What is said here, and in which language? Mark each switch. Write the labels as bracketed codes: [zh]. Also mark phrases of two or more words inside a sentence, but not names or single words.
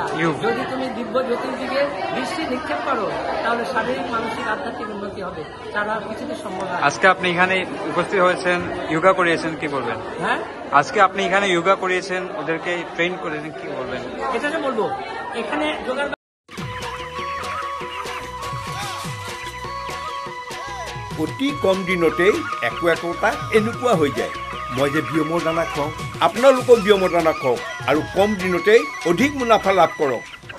[bn] যদি তুমি দিব্য জ্যোতির দিকে দৃষ্টি নিক্ষেপ করো, তাহলে শারীরিক মানসিক আধ্যাত্মিক উন্নতি হবে, তারা কিছুতে সম্ভব হয়। আজকে আপনি এখানে উপস্থিত হয়েছেন, যোগা করিয়েছেন, কি বলবেন? হ্যাঁ, আজকে আপনি এখানে যোগা করিয়েছেন, ওদেরকে ট্রেন করেছেন, কি বলবেন? এটা যে বলবো এখানে যোগার [as] অতি কম দিনতেই একোটা এনেকুৱা হৈ যায়। মই যে বিয়মৰ দানা খুৱাওঁ, আপোনালোকেও বিয়মৰ দানা খুৱাওক আৰু কম দিনতেই অধিক মুনাফা লাভ কৰক।